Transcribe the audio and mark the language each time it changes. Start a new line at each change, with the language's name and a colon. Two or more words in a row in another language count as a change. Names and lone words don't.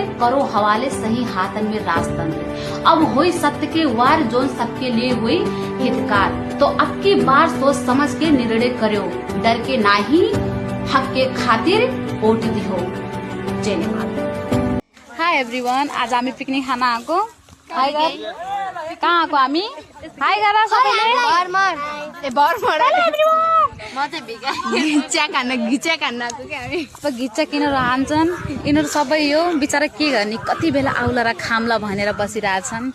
Awadhi: करो हवाले सही हाथन में राजतंत्र। अब हुई सत्य के वार जोन सबके लिए हुई हितकार। तो अब की बार सोच समझ के निर्णय करो, डर के नाही हक के खातिर वोट दिहो। धन्यवाद।
English: Hi everyone,
Nepali: आज हामी पिकनिक खान आएको। हाय कहाँ आएको हामी? हाय गर सबैले। अब घिच्चा किन रहन्छन् यिनीहरू सबै। यो बिचरा के गर्ने, कति बेला आउला र खाम्ला भनेर बसिरहेछन्।